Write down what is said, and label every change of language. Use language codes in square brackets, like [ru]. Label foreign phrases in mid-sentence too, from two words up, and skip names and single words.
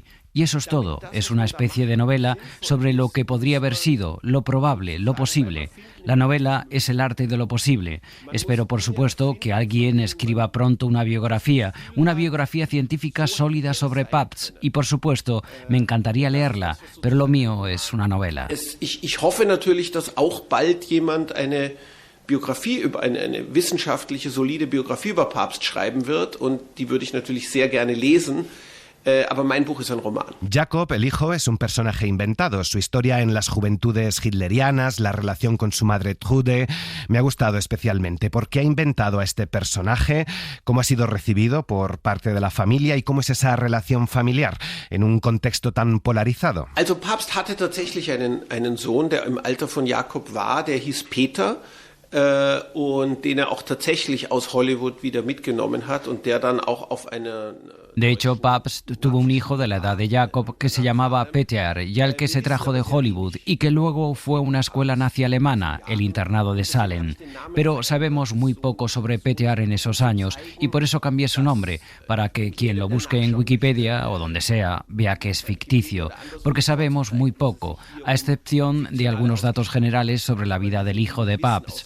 [es] Y eso es todo, es una especie de novela sobre lo que podría haber sido, lo probable, lo posible. La novela es el arte de lo posible. Espero, por supuesto, que alguien escriba pronto una biografía científica sólida sobre Pabst, y por supuesto, me encantaría leerla, pero lo mío es una novela. [de] Ich hoffe natürlich, dass auch bald jemand eine Biografie über eine wissenschaftliche, solide Biografie über Pabst schreiben wird, und die würde ich natürlich sehr gerne lesen. Aber mein Buch ist ein Roman. [es] Jakob, el hijo, es un personaje inventado. Su historia en las juventudes hitlerianas, la relación con su madre Trude, me ha gustado especialmente. ¿Por qué ha inventado a este personaje? ¿Cómo ha sido recibido por parte de la familia? ¿Y cómo es esa relación familiar en un contexto tan polarizado? [de] Also Pabst hatte tatsächlich einen Sohn, der im Alter von Jakob war, der hieß Peter. Und den auch tatsächlich aus Hollywood wieder mitgenommen hat und der dann auch auf eine... [es] De hecho, Pabst tuvo un hijo de la edad de Jakob que se llamaba Peter y al que se trajo de Hollywood y que luego fue a una escuela nazi alemana, el internado de Salem. Pero sabemos muy poco sobre Peter en esos años y por eso cambié su nombre, para que quien lo busque en Wikipedia o donde sea vea que es ficticio, porque sabemos muy poco, a excepción de algunos datos generales sobre la vida del hijo de Pabst.